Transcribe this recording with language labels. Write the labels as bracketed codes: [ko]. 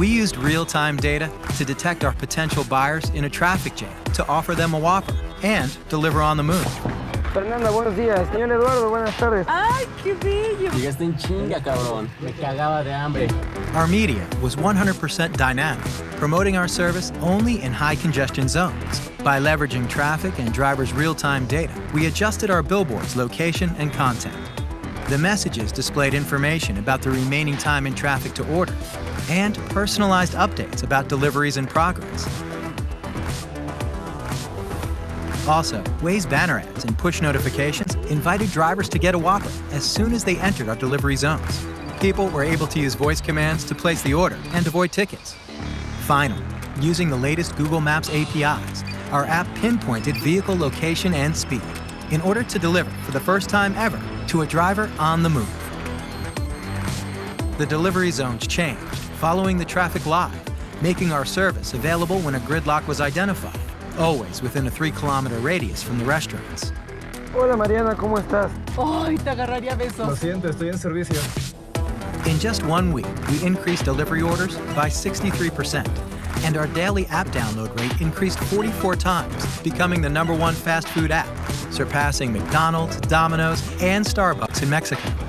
[en] We used real-time data to detect our potential buyers in a traffic jam to offer them a Whopper and deliver on the move. [es] Fernanda, buenos días. Señor Eduardo, buenas tardes. ¡Ay, qué bello! Llegaste en chinga, cabrón. Me cagaba de hambre. [en] Our media was 100% dynamic, promoting our service only in high congestion zones. By leveraging traffic and drivers' real-time data, we adjusted our billboards' location and content. The messages displayed information about the remaining time in traffic to order and personalized updates about deliveries in progress. Also, Waze banner ads and push notifications invited drivers to get a Whopper as soon as they entered our delivery zones. People were able to use voice commands to place the order and avoid tickets. Finally, using the latest Google Maps APIs, our app pinpointed vehicle location and speed in order to deliver for the first time ever to a driver on the move. The delivery zones changed following the traffic live, making our service available when a gridlock was identified, always within a 3-kilometer radius from the restaurants. [es] Hola Mariana, ¿cómo estás? ¡Ay, te agarraría besos! Lo siento, estoy en servicio. [en] In just 1 week, we increased delivery orders by 63%, and our daily app download rate increased 44 times, becoming the #1 fast food app, surpassing McDonald's, Domino's, and Starbucks in Mexico.